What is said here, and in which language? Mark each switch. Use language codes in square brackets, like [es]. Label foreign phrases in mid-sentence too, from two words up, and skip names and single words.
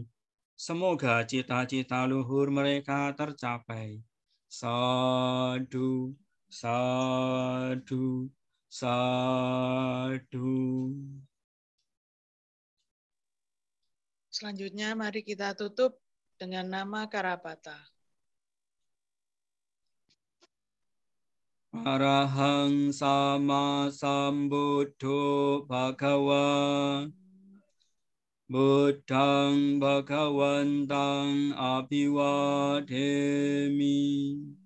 [id] Semoga cita-cita luhur mereka tercapai. [pi] Sadu, sadu, sadu. [id] Selanjutnya mari kita tutup dengan nama Karapata. [pi] Arahang sama sambuddho bhagava. Buddhang bhagavantang abhivademi.